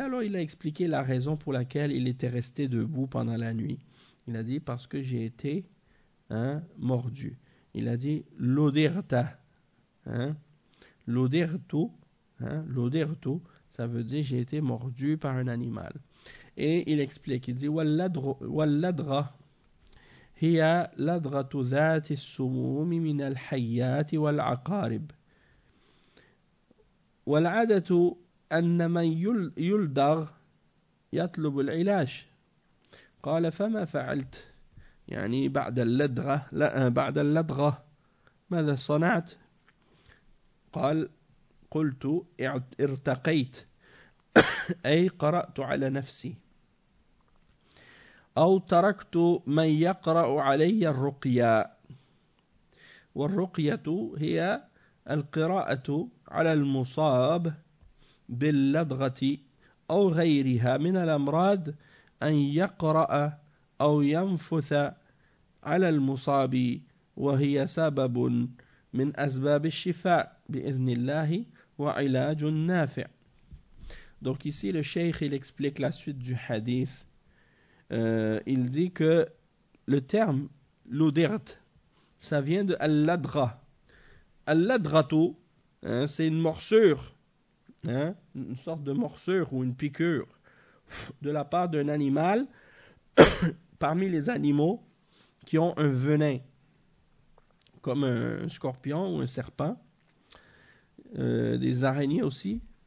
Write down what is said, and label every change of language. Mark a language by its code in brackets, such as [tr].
[fr] Alors, il a expliqué la raison pour laquelle il était resté debout pendant la nuit. Il a dit, parce que j'ai été mordu. Il a dit, l'oderta. L'oderto. L'oderto. Ça veut dire j'ai été mordu par un animal. Et il explique, il dit, walladra. [ar] هي لدغة ذات السموم من الحيات والعقارب والعادة أن من يلدغ يطلب العلاج قال فما فعلت يعني بعد اللدغة لا بعد اللدغة ماذا صنعت قال قلت ارتقيت أي قرأت على نفسي أو تركت من يقرأ علي الرقية والرقية هي القراءة على المصاب باللدغة أو غيرها من الأمراض أن يقرأ أو ينفث على المصاب وهي سبب من أسباب الشفاء بإذن الله وعلاج نافع. [fr] Donc ici le cheikh il explique la suite du hadith. Il dit que le terme l'odert, ça vient de al-ladra. Al-ladrato, c'est une morsure, une sorte de morsure ou une piqûre de la part d'un animal parmi les animaux qui ont un venin, comme un scorpion ou un serpent, des araignées aussi.